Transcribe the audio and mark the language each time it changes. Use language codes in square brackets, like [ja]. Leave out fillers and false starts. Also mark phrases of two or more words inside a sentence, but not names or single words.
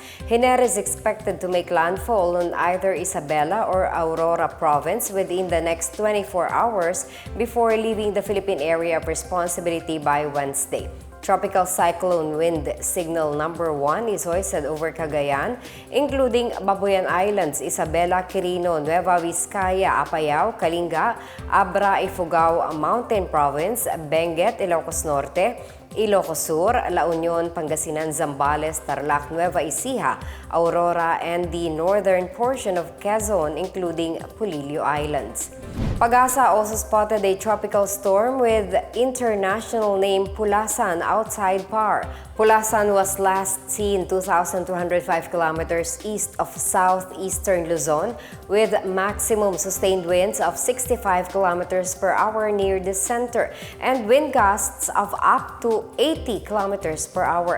[en] Hener is expected to make landfall on either Isabela or Aurora province within the next 24 hours before leaving the Philippine area of responsibility by Wednesday. Tropical cyclone wind signal number 1 is hoisted over Cagayan, including Babuyan Islands, Isabela, Quirino, Nueva Vizcaya, Apayao, Kalinga, Abra, Ifugao Mountain Province, Benguet, Ilocos Norte, Ilocos Sur, La Union, Pangasinan, Zambales, Tarlac, Nueva Ecija, Aurora, and the northern portion of Quezon, including Pulilio Islands. Pag-asa also spotted a tropical storm with international name Pulasan outside Par. Pulasan was last seen 2,205 kilometers east of southeastern Luzon with maximum sustained winds of 65 kilometers per hour near the center and wind gusts of up to 80 kilometers per hour.